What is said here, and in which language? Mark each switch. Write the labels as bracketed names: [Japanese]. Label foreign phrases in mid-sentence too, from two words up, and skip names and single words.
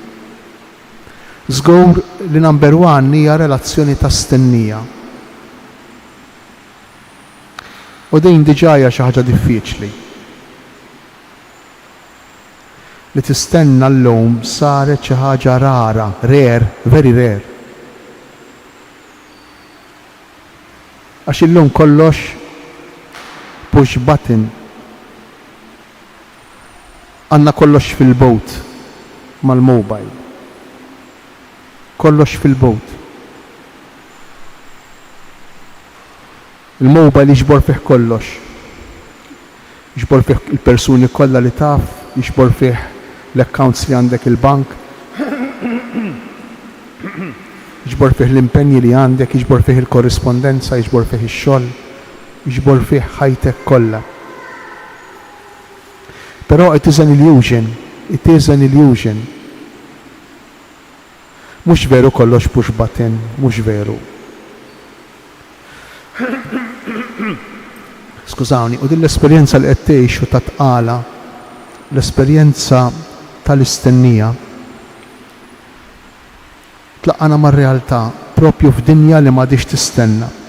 [Maltese] Żgur li [English] number one [Maltese] hija relazzjoni ta' stennija. U din diġà hija xi ħaġa diffiċli. Li tistenna llum saret xi ħaġa rara, [English] rare, very rare. [Maltese] Għax illum kollox [English] push button. [Maltese] Għandna kollox fil-bot mal-mobile. Kollox fil-bot. Il-mobile jiġbor fih kollox. Jiġbor fih il-persuni kollha li taf, jiġbor fih l-accounts li għandek il-bank. Jiġbor fih l-impenji li għandek, jiġbor fih il-korrispondenza, jiġbor fih ix-xogħol, jiġbor fih ħajtek kollha. [English] Però it is an illusion. [Maltese] Mhux veru kollox [English] push button, [Maltese] mhux veru. Skużawni, u din l-esperjenza li qed tgħixu ta' tqala, l-esperjenza tal-istennija, tlaqqana mar-realtà propju f'dinja li m'għadix tistenna.